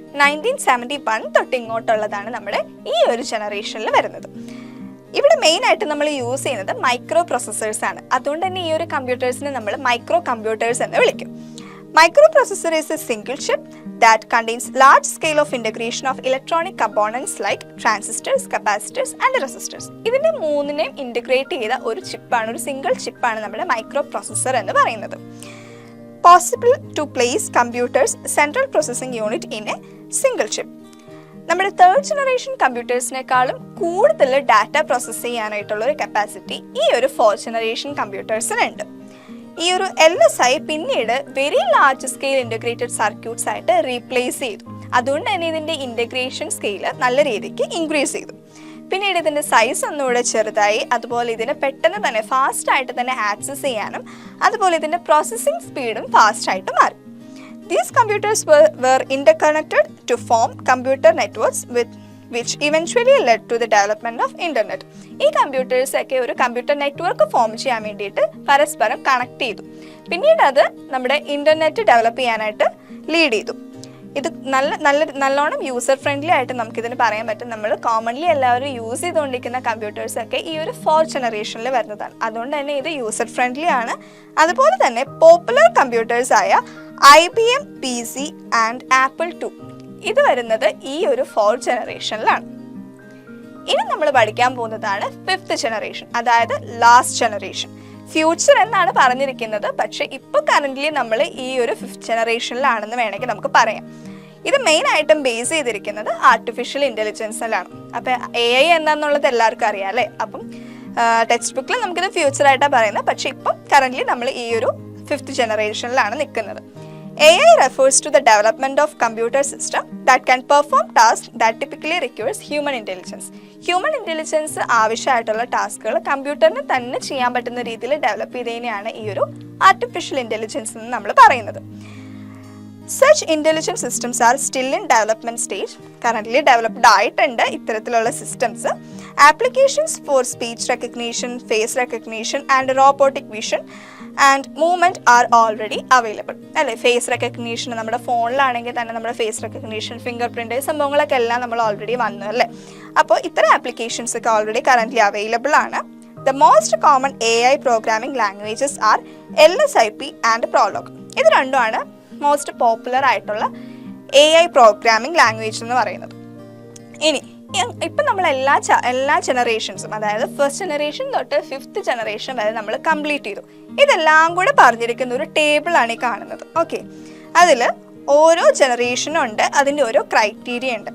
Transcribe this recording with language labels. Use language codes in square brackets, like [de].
[ml] 1971 തൊട്ട് ഇങ്ങോട്ടുള്ളതാണ് നമ്മുടെ ഈ ഒരു ജനറേഷനിൽ വരുന്നത്. ഇവിടെ മെയിൻ ആയിട്ട് നമ്മൾ യൂസ് ചെയ്യുന്നത് മൈക്രോ പ്രോസസ്സേഴ്സ് ആണ്. അതുകൊണ്ട് തന്നെ ഈ ഒരു കമ്പ്യൂട്ടേഴ്സിനെ നമ്മൾ മൈക്രോ കമ്പ്യൂട്ടേഴ്സ് എന്ന് വിളിക്കും. [en] Microprocessor is a single chip that contains large scale of integration of electronic components like transistors, capacitors and resistors. [ml] ഇതിനെ മൂന്നിനെയും ഇന്റഗ്രേറ്റ് ചെയ്ത ഒരു ചിപ്പാണ്, ഒരു സിംഗിൾ ചിപ്പാണ് നമ്മുടെ മൈക്രോ പ്രോസസ്സർ എന്ന് പറയുന്നത്. [en] Possible to place computers central processing unit in a single chip. [ml] നമ്മുടെ third generation കമ്പ്യൂട്ടേഴ്സിനേക്കാളും കൂടുതൽ data process ചെയ്യാനായിട്ടുള്ള ഒരു കപ്പാസിറ്റി ഈ ഒരു ഫോർത്ത് ജനറേഷൻ കമ്പ്യൂട്ടേഴ്സിനുണ്ട്. ഈ ഒരു LSI പിന്നീട് very large scale integrated circuits ആയിട്ട് റീപ്ലേസ് ചെയ്തു. അതുകൊണ്ട് തന്നെ ഇതിൻ്റെ ഇൻ്റഗ്രേഷൻ സ്കെയിൽ നല്ല രീതിക്ക് ഇൻക്രീസ് ചെയ്തു. പിന്നീട് ഇതിൻ്റെ സൈസ് ഒന്നുകൂടെ ചെറുതായി. അതുപോലെ ഇതിനെ പെട്ടെന്ന് തന്നെ ഫാസ്റ്റായിട്ട് തന്നെ ആക്സസ് ചെയ്യാനും അതുപോലെ ഇതിൻ്റെ പ്രോസസ്സിംഗ് സ്പീഡും ഫാസ്റ്റായിട്ട് മാറി. [en] These computers were interconnected to form computer networks which eventually led to the development of internet. [ml] ഈ കമ്പ്യൂട്ടേഴ്സ് ഒക്കെ ഒരു കമ്പ്യൂട്ടർ നെറ്റ്വർക്ക് ഫോം ചെയ്യാൻ വേണ്ടിയിട്ട് പരസ്പരം കണക്ട് ചെയ്തു. പിന്നീട് അത് നമ്മുടെ ഇന്റർനെറ്റ് ഡെവലപ്പ് ചെയ്യാനായിട്ട് ലീഡ് ചെയ്തു. ഇത് നല്ലോണം യൂസർ ഫ്രണ്ട്ലി ആയിട്ട് നമുക്കിതിന് പറയാൻ പറ്റും. നമ്മൾ കോമൺലി എല്ലാവരും യൂസ് ചെയ്തുകൊണ്ടിരിക്കുന്ന കമ്പ്യൂട്ടേഴ്സ് ഒക്കെ ഈ ഒരു ഫോർത്ത് ജനറേഷനിൽ വരുന്നതാണ്. അതുകൊണ്ട് തന്നെ ഇത് യൂസർ ഫ്രണ്ട്ലി ആണ്. അതുപോലെ തന്നെ പോപ്പുലർ കമ്പ്യൂട്ടേഴ്സ് ആയ IBM PC and apple II ഇത് വരുന്നത് ഈ ഒരു ഫോർത്ത് ജനറേഷനിലാണ്. ഇനി നമ്മൾ പഠിക്കാൻ പോകുന്നതാണ് ഫിഫ്ത്ത് ജനറേഷൻ, അതായത് ലാസ്റ്റ് ജനറേഷൻ. ഫ്യൂച്ചർ എന്നാണ് പറഞ്ഞിരിക്കുന്നത്, പക്ഷെ ഇപ്പോൾ കറൻ്റ്ലി നമ്മൾ ഈ ഒരു ഫിഫ്ത്ത് ജനറേഷനിലാണെന്ന് വേണമെങ്കിൽ നമുക്ക് പറയാം. ഇത് മെയിൻ ആയിട്ടും ബേസ് ചെയ്തിരിക്കുന്നത് ആർട്ടിഫിഷ്യൽ ഇൻ്റലിജൻസിലാണ്. അപ്പം AI എന്താണെന്നുള്ളത് എല്ലാവർക്കും അറിയാം അല്ലേ? അപ്പം ടെക്സ്റ്റ് ബുക്കിൽ നമുക്കിത് ഫ്യൂച്ചറായിട്ടാണ് പറയുന്നത്, പക്ഷെ ഇപ്പം കറൻ്റ്ലി നമ്മൾ ഈ ഒരു ഫിഫ്ത്ത് ജനറേഷനിലാണ് നിൽക്കുന്നത്. [en] AI refers to the development of computer system that can perform tasks that typically requires human intelligence. [ml] Human intelligence ആവശ്യമായിട്ടുള്ള ടാസ്കുകൾ കമ്പ്യൂട്ടറിന് തന്നെ ചെയ്യാൻ പറ്റുന്ന രീതിയിൽ ഡെവലപ്പ് ചെയ്തതിനെയാണ് ഈ ഒരു ആർട്ടിഫിഷ്യൽ ഇൻ്റലിജൻസ് എന്ന് നമ്മൾ പറയുന്നത്. [en] Such intelligent systems are still in development stage. Currently developed [ml] ആയിട്ടുണ്ട് ഇത്തരത്തിലുള്ള systems. [en] Applications for speech recognition, face recognition and robotic vision and movement are already available. [ml] അല്ലേ, ഫേസ് റെക്കഗ്നീഷൻ നമ്മുടെ ഫോണിലാണെങ്കിൽ തന്നെ നമ്മുടെ ഫേസ് റെക്കഗ്നീഷൻ, ഫിംഗർ പ്രിൻ്റ് സംഭവങ്ങളൊക്കെ എല്ലാം നമ്മൾ already വന്നു അല്ലേ. അപ്പോൾ ഇത്തരം ആപ്ലിക്കേഷൻസ് ഒക്കെ ഓൾറെഡി കറൻ്റ്ലി അവൈലബിൾ ആണ്. [en] The most common AI programming languages are LSIP and Prolog. [ml] ഇത് രണ്ടുമാണ് മോസ്റ്റ് പോപ്പുലർ ആയിട്ടുള്ള AI പ്രോഗ്രാമിംഗ് ലാംഗ്വേജ് എന്ന് പറയുന്നത്. ഇനി ഇപ്പം നമ്മൾ എല്ലാ ജനറേഷൻസും, അതായത് ഫസ്റ്റ് ജനറേഷൻ തൊട്ട് ഫിഫ്ത്ത് ജനറേഷൻ വരെ നമ്മൾ കംപ്ലീറ്റ് ചെയ്തു. ഇതെല്ലാം കൂടെ പറഞ്ഞിരിക്കുന്ന ഒരു ടേബിളാണ് ഈ കാണുന്നത്. ഓക്കെ, അതിൽ ഓരോ ജനറേഷനും ഉണ്ട്, അതിൻ്റെ ഓരോ ക്രൈറ്റീരിയ ഉണ്ട്.